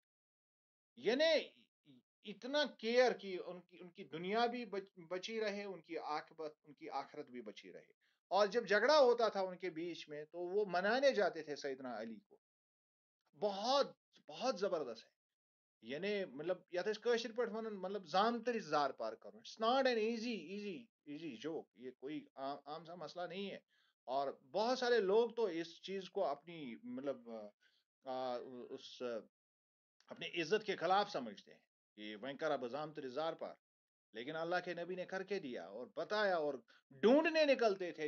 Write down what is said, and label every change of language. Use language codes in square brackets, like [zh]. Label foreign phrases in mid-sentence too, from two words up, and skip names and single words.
[ur] یعنی اتنا کیئر کی ان کی دنیا بھی بچی رہے، ان کی آخرت بھی بچی رہے. اور جب جھگڑا ہوتا تھا ان کے بیچ میں تو وہ منانے جاتے تھے سیدنا علی کو. بہت بہت زبردست ہے. یعنی مطلب [ks] یتھ أسۍ کٲشِر پٲٹھۍ وَنان مطلب زامتٕرۍ زار پار کرُن. [en] It's not an easy joke. [ur] یہ کوئی عام سا مسئلہ نہیں ہے. اور بہت سارے لوگ تو اس چیز کو اپنی مطلب اس اپنی عزت کے خلاف سمجھتے ہیں کہ وینکر اب [ks] زامتٕرۍ زار پار. [ur] لیکن اللہ کے نبی نے کر کے دیا اور بتایا اور ڈھونڈنے نکلتے تھے.